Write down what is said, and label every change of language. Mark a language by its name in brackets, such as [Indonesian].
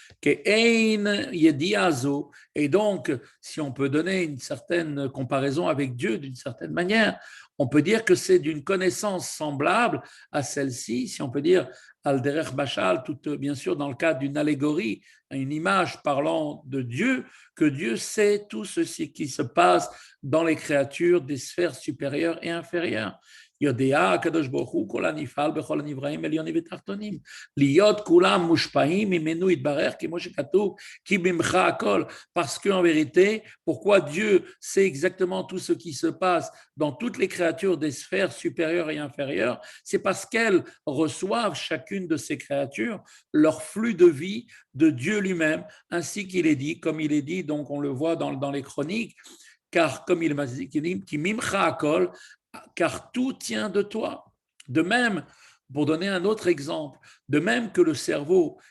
[French] Et donc, si on peut donner une certaine comparaison avec Dieu d'une certaine manière, on peut dire que c'est d'une connaissance semblable à celle-ci, si on peut dire [Hebrew] al-derech bashal, [French] tout bien sûr dans le cadre d'une allégorie, une image parlant de Dieu, que Dieu sait tout ce qui se passe dans les créatures des sphères supérieures et inférieures. [Hebrew] יודע הקדוש ברוך הוא כל הנפעל בכל הנבראים עליונים ותחתונים. להיות כולם מושפעים ממנו יתברך, כמו שכתוב, כי ממך הכל. [French] Parce qu'en vérité, pourquoi Dieu sait exactement tout ce qui se passe dans toutes les créatures des sphères supérieures et inférieures, c'est parce qu'elles reçoivent chacune de ces créatures leur flux de vie de Dieu lui-même, ainsi qu'il est dit, comme il est dit, donc on le voit dans les chroniques, car comme il m'a dit, qui [Hebrew] mimcha akol, [French] car tout tient de toi. De même, pour donner un autre exemple, de même que le cerveau